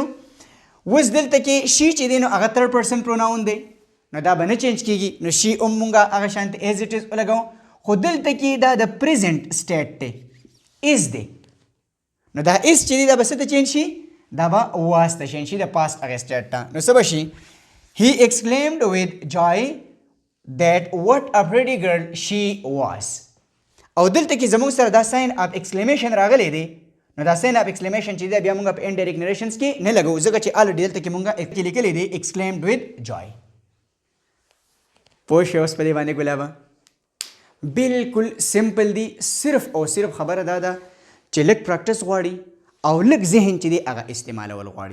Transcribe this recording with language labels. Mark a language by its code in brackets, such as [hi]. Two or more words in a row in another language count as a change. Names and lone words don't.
[ps] اوس دلته کې شي چې دی نو هغه [en] third person pronoun [ps] دی، نو دا به نه چینج کېږي، نو شي هم مونږ هغه شانتې [en] as it is [ps] ولګوو. خو دلته کې دا د [en] present state [ps] دی، از دی، نو دا از چې دی دا به څه ته چینج شي، دا به واس ته چینج شي د پاست هغې سټیټ ته. نو څه به شي [en] he exclaimed with joy that what a pretty girl she was. [ps] او دلته کې زموږ سره دا [en] sign of exclamation [ps] راغلی دی، نو دا [en] sign of exclamation [ps] چې دی بیا موږ په [en] indirect narrations [ps] کې نه لګو، ځکه چې الریډي دلته کې موږ لیکلی دی [en] exclaimed with joy. [ps] پوه شئ اوس په دې باندې ګلابه؟ بلکل سمپل دی، صرف او صرف خبره دا ده چې لږ پراکټس غواړي او لږ ذهن چې دی هغه استعمالول غواړي.